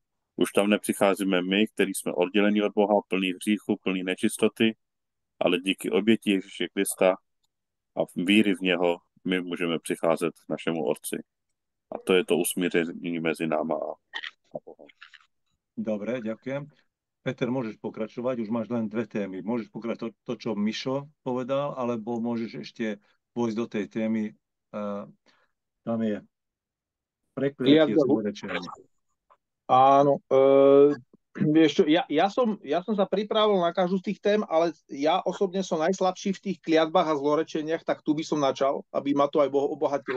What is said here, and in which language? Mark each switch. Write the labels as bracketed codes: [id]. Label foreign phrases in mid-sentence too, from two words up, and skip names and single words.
[cs] Už tam nepřicházíme my, kteří jsme odděleni od Boha, plný hříchu, plný nečistoty, ale díky oběti Ježíše Krista a víry v něho my můžeme přicházet k našemu Otci. A to je to usmíření mezi náma a Bohem. [sk] Dobre, ďakujem. Peter, môžeš pokračovať, už máš len 2 témy. Môžeš pokračovať to, čo Mišo povedal, alebo môžeš ešte vojsť do tej témy. Tam je prekliatie zlorečenia. Áno. Vieš čo, ja som sa pripravil na každú z tých tém, ale ja osobne som najslabší v tých kliatbách a zlorečeniach, tak tu by som načal, aby ma to aj obohatilo.